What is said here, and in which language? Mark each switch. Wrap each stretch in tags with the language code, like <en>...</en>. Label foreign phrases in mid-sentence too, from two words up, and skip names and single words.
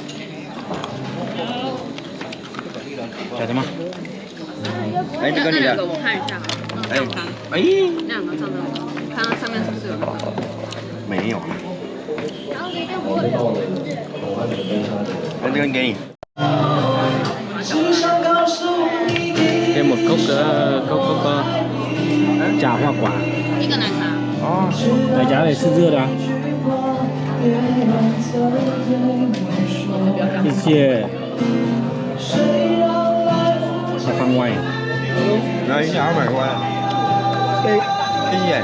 <zh>叫什么？哎，这个你的。我看一下啊。哎，哎，那两个上面，看它上面是不是有那个？没有。那这个给你。</zh> <vi>thêm một cốc trà hoa quả.</vi> <zh>一个奶茶。哦，奶茶也是热的啊。谢谢。在番外。来，你好，买过来。谢谢。</zh>